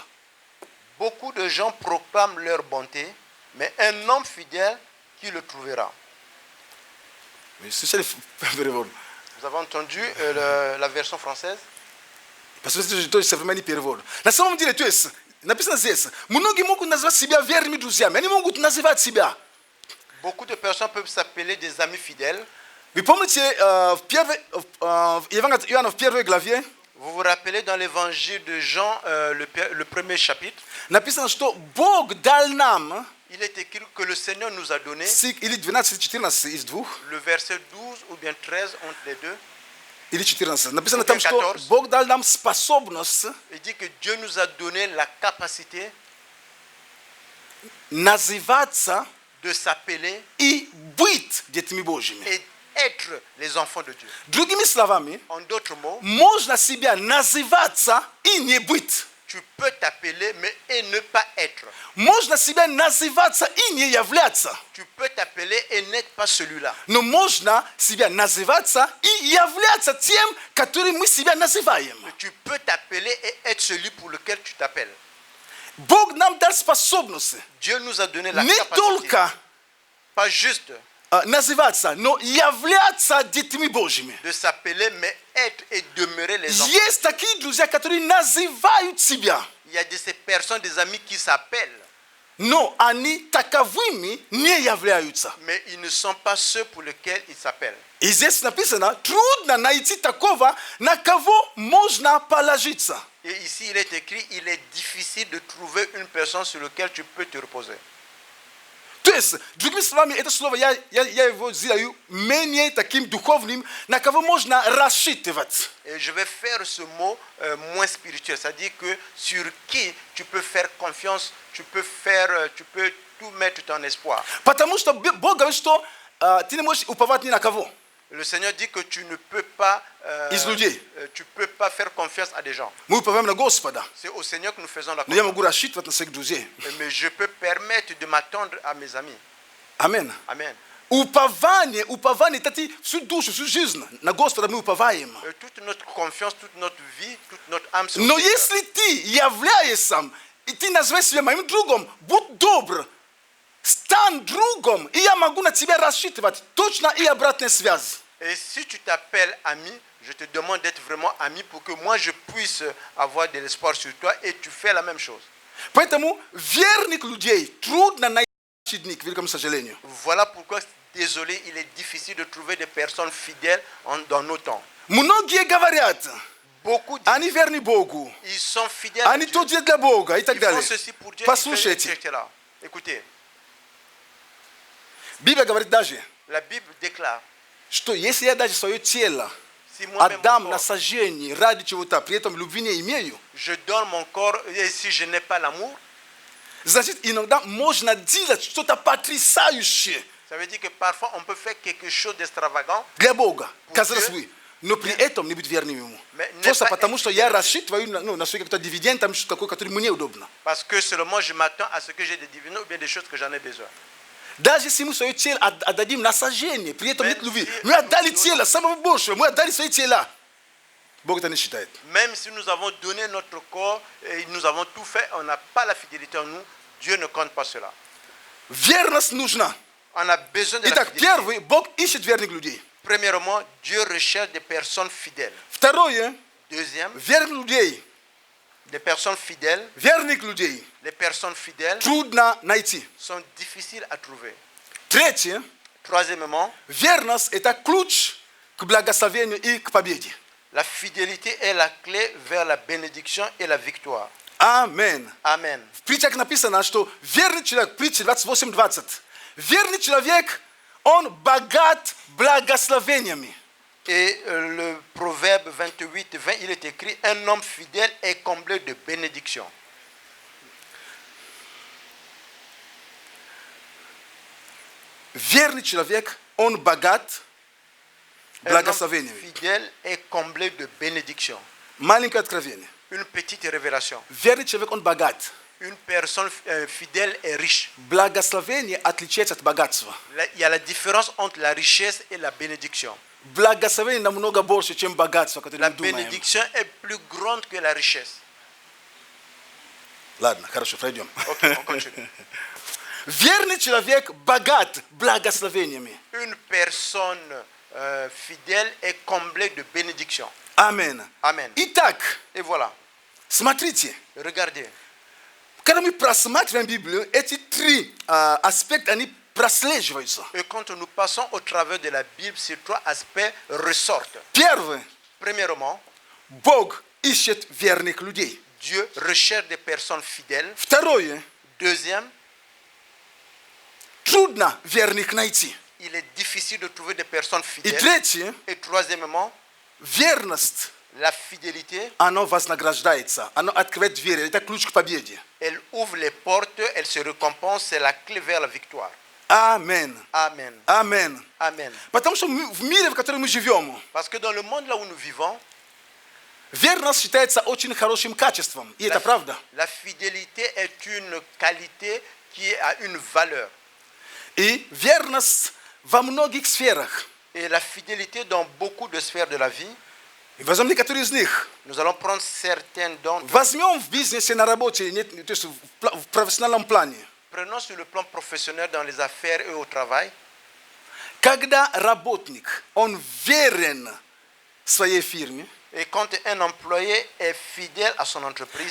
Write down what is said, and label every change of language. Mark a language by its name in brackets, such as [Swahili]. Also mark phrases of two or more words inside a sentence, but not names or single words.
[French] Beaucoup de gens proclament leur bonté, mais un homme fidèle, qui le trouvera? [Russian] Слышали перевод? [French] Vous avez entendu la version française? Parce que [Russian] это тоже современный перевод. На самом деле, то есть, написано здесь, многие могут назвать себя верными друзьями, они могут называть себя. [French] Beaucoup de personnes peuvent s'appeler des amis fidèles. [Russian] Вы помните, в Евангелии Иоанна в первой главе [French] Vous vous rappelez dans l'évangile de Jean, le premier chapitre, [Russian] написано, что Бог дал нам, [French] il est écrit que le Seigneur nous a donné, [Russian] или 12-14 из двух, [French] le verset 12 ou bien 13 entre les deux, [Russian] или 14, написано там, что 14. Бог дал нам способность [French] il dit que Dieu nous a donné la capacité [Russian] называться [French] de s'appeler [Russian] и быть детьми Божьими. [French] et être les enfants de Dieu. [Russian] Другими словами, [French] En d'autres mots, [Russian] можно себя называться и не быть. [French] tu peux t'appeler mais et ne pas être. [Russian] Можно себя называться и не являться. [French] Tu peux t'appeler et n'être pas celui-là. [Russian] Но можно себя называться и являться тем, которым мы себя называем. [French] Tu peux t'appeler et être celui pour lequel tu t'appelles. [Russian] Бог нам дал способность [French] Dieu nous a donné la [Russian] не [French] capacité, [Russian] только [French] pas juste [Russian] называться, но являться детьми Божьими. [French] de s'appeler, mais être et demeurer les enfants. [Russian] Есть такие друзья, которые называют себя, [French] Il y a de ces personnes, des amis qui s'appellent, [Russian] но они таковыми не являются. [French] mais ils ne sont pas ceux pour lesquels ils s'appellent. [Russian] И здесь написано, трудно найти такого, на кого можно положиться. [French] Et ici, il est écrit, il est difficile de trouver une personne sur laquelle tu peux te reposer. [Russian] То есть, другими словами, это слово, я его сделаю менее таким духовным, на кого можно рассчитывать. [French] Et je vais faire ce mot moins spirituel, c'est-à-dire que sur qui tu peux faire confiance, tu peux tout mettre ton espoir. [Russian] Потому что Бог говорит, что ты не можешь уповать ни на кого. [French] Le Seigneur dit que tu ne peux pas, [Russian] Из людей. [French] tu peux pas faire confiance à des gens. [Russian] Мы уповаем на Господа. [French] C'est au Seigneur que nous faisons la [Russian] Но я [French] confiance. [Russian] могу рассчитывать на своих друзей. [French] Mais je peux permettre de m'attendre à mes amis. [Russian] Амин. [French] Amen. upavane tati su dušu, su жизнь na Господа мы уповаем. Et toute notre confiance, toute notre vie, toute notre âme sur [Russian] Но [French] Seigneur. [Russian] если ты являешься, и ты называешь себя моим другом, будь добр, стань другом, и я могу на тебя рассчитывать. Точно и обратная связь. [French] Et si tu t'appelles ami, je te demande d'être vraiment ami pour que moi je puisse avoir de l'espoir sur toi et tu fais la même chose. [Russian] Поэтому верных людей трудно найти в дни, к великому сожалению. [French] Voilà pourquoi, désolé, il est difficile de trouver des personnes fidèles dans nos temps. [Russian] Многие говорят, [French] Beaucoup disent, [Russian] они верны Богу, [French] ils sont fidèles à [Russian] они [French] Dieu. [Russian] то делают для Бога и так [French] Ils font [Russian] далее. [French] ceci pour Dieu, [Russian] Послушайте, [French] etc. Écoutez, [Russian] Библия говорит даже, [French] la Bible déclare, [Russian] что если я даже свое тело [French] si moi-même [Russian] отдам [French] mon [Russian] на [French] corps, [Russian] сожжение ради чего-то, при этом любви не имею, [French] je donne mon corps et si je n'ai pas l'amour, [Russian] значит, иногда можно делать что-то потрясающее [French] ça veut dire que parfois on peut faire quelque chose d'extravagant. [Russian] для Бога, [French] Pour [Russian] казалось [French] Dieu. [Russian] бы, но при этом не быть верным Ему. [French] Mais не [Russian] Просто [French] pas [Russian] потому, [French] être [Russian] что я [French] fidèle. [Russian] рассчитываю на свой какой-то дивиденд, там что-то такое, который мне удобно. [French] Parce que seulement je m'attends à ce que j'ai des dividendes ou bien des choses que j'en ai besoin. [Russian] Даже если мы свое тело отдадим на сожжение, при этом [French] Même [Russian] нет любви, [French] si [Russian] мы отдали [French] nous- [Russian] тело, самого большего, мы отдали свои тела. Бог это не считает. [French] Même si nous avons donné notre corps et nous avons tout fait, on n'a pas la fidélité en nous, Dieu ne compte pas cela. [Russian] Верность нужна. [French] On a besoin de la [Russian] Итак, [French] fidélité. [Russian] первый, Бог ищет верных людей. [French] Premièrement, Dieu recherche des personnes fidèles. [Russian] Второе, [French] Deuxième, [Russian] верных людей, [French] des personnes fidèles. [Russian] верных людей [French] Les personnes fidèles [Russian] трудно найти. [French] sont difficiles à trouver. [Russian] Третье, [French] Troisièmement, [Russian] верность – это ключ к благословению и к победе. [French] la fidélité est la clé vers la bénédiction et la victoire. [Russian] Аминь. [French] Amen. [Russian] В притчах написано, что верный человек, притча 28:20, верный человек, он богат благословениями. [French] Et le proverbe 28-20, il est écrit, un homme fidèle est comblé de bénédictions. [Russian] Верный человек, он богат [French] Un homme [Russian] благословениями. [French] fidèle est comblé de bénédictions. [Russian] Маленькое откровение. [French] Une petite révélation. [Russian] Верный человек, он богат. [French] Une personne fidèle est riche. [Russian] Благословение отличается от богатства. [French] Il y a la différence entre la richesse et la bénédiction. [Russian] Благословение намного больше, чем богатство, которое [French] La [Russian] мы думаем. [French] bénédiction est plus grande que la richesse. [Russian] Ладно, хорошо, пройдем. [French] Ok, on continue. [Russian] Верный человек богат благословениями. [French] Une personne fidèle est comblée de bénédictions. [Russian] Аминь. [French] Amen. [Russian] Итак, [French] Et voilà, [Russian] смотрите, [French] regardez. [Russian] когда мы просматриваем Библию, эти три аспекта, они прослеживаются. [French] Et quand nous passons au travers de la Bible, ces trois aspects ressortent. [Russian] Первый, [French] Premièrement, [Russian] Бог ищет верных людей. [French] Dieu recherche des personnes fidèles. [Russian] Второе, [French] Deuxième, [Russian] трудно верных найти. [French] il est difficile de trouver des personnes [Russian] И [French] fidèles. [Russian] третье, [French] Et troisièmement, [Russian] верность, [French] la fidélité, [Russian] она вознаграждается, она открывает двери, это ключ к победе. [French] elle ouvre les portes, elle se récompense, c'est la clé vers la victoire. [Russian] Аминь. [French] Amen. [Russian] Аминь. [French] Amen. [Russian] Потому что в мире, в котором мы живем, [French] Parce que dans le monde là où nous vivons, [Russian] верность считается очень хорошим качеством. И это правда. [French] la fidélité est une qualité qui a une valeur. [Russian] И верность во многих сферах. [French] Et la fidélité dans beaucoup de sphères de la vie, [Russian] И возьмем некоторые из них. [French] nous allons prendre certaines d'entre eux. [Russian] Возьмем в бизнесе, на работе, то есть в профессиональном плане. [French] Prenons sur le plan professionnel dans les affaires et au travail. [Russian] Когда работник, он верен своей фирме, [French] Et quand un employé est fidèle à son entreprise,